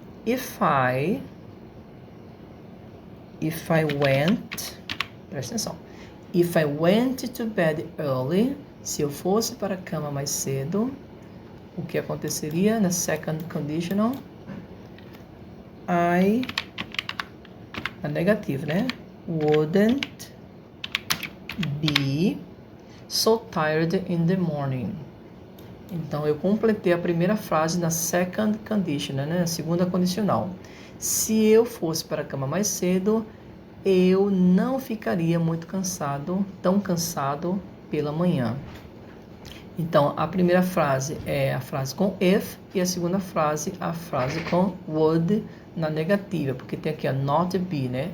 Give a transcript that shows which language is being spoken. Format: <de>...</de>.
<en>If I went...</en> <pt>Presta atenção.</pt> <en>If I went to bed early,</en> <pt>se eu fosse para a cama mais cedo, o que aconteceria na second conditional? A negativa, né?</pt> <en>Wouldn't be so tired in the morning.</en> <pt>Então, eu completei a primeira frase na second conditional, né? A segunda condicional. Se eu fosse para a cama mais cedo, eu não ficaria muito cansado, tão cansado pela manhã. Então, a primeira frase é a frase com if e a segunda frase a frase com would na negativa, porque tem aqui a not be, né?</pt>